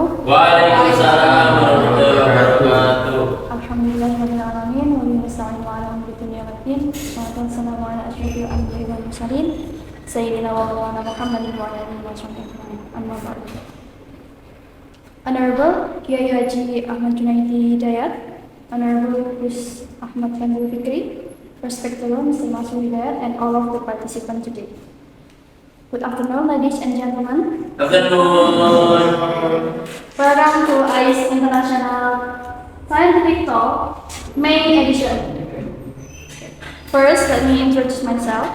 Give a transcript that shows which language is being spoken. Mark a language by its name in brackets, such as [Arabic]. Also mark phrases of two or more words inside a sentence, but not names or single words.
[Arabic] وعليكم السلام ورحمة الله وبركاته. الحمد لله رب العالمين وبه نستعين على أمور الدنيا والدين. والسلام على أشرف الأنبياء والمرسلين سيدنا ومولانا محمد وعلى آله وصحبه. أما بعد. [English] Honorable Kiai Haji Ahmad Junaidi Hidayat, Honorable Gus Ahmad Fandul Fikri, Respectable Mr. Masud Hidayat, and all of the participants today. Good afternoon, ladies and gentlemen. Afternoon. Welcome to ICE International Scientific Talk, May edition. First, let me introduce myself.